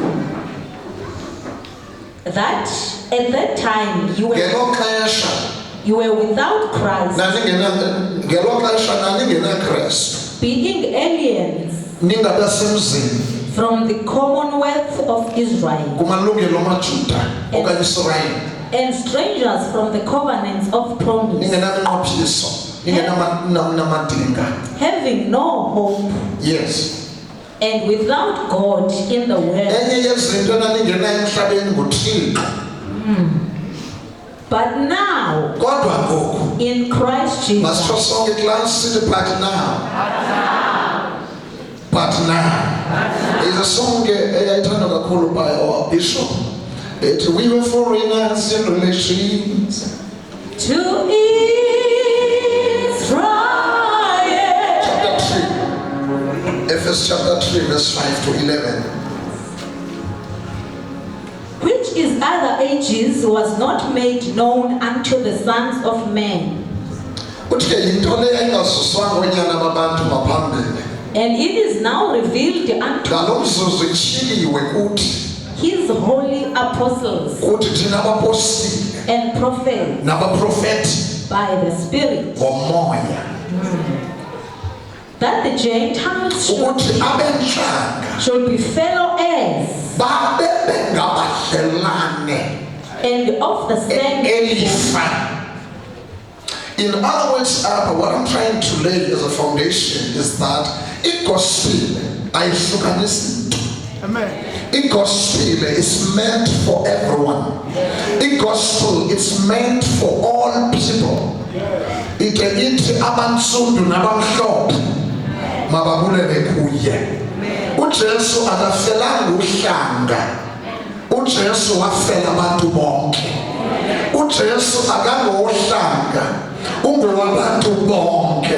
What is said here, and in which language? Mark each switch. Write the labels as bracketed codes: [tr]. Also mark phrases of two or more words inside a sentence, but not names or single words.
[en] That at that time you [xh] Ngelo xesha [en] were without Christ, [xh] ngelo xesha naningenaKristu. [en] being aliens [xh] Ningabasemzini [en] from the commonwealth of Israel, [xh] kumalungelo amaJuda okanye Israyeli. [en] and strangers from the covenants of promise, [xh] Ningenaminqophiso, ningenamadinga. [en] having no hope Yes. and without God in the world. [xh] Enye yezinto enaningenayo emhlabeni nguThixo. [en] But now, [xh] Kodwa ngoku [en] in Christ Jesus, [xh] masitsho sonke xa sithi [en] but now. But now. Is a song [xh] eyayithandwa kakhulu [en] by our bishop. We were foreigners in relations. to Israel, Chapter 3. Ephesians chapter 3 verse 5 to 11. which is other ages was not made known unto the sons of men, [xh] Uthi ke yinto le yayingazuswanga oonyana babantu ngaphambili. [en] and it is now revealed unto [xh] Ngalo mzuzu itshiliwe kuthi [en] his holy apostles [xh] thina abapostile [en] and prophets [xh] nabaprofethi [en] by the Spirit, [xh] ngomoya [en] that the Gentiles [xh] ukuthi abentlanga [en] should be fellow heirs [xh] babe bengabadlelane [en] and of the same elifa In other words, what I'm trying to lay as a foundation is that [xh] i-gospel ayihlukanisi. [en] I-gospel is meant for everyone. I-gospel is meant for all people. [xh] Ithi abantsundu nabamhlophe mababulele kuye. uJesu akafelanga uhlanga. uJesu wafela abantu bonke. uJesu akangohlanga, ungowabantu bonke.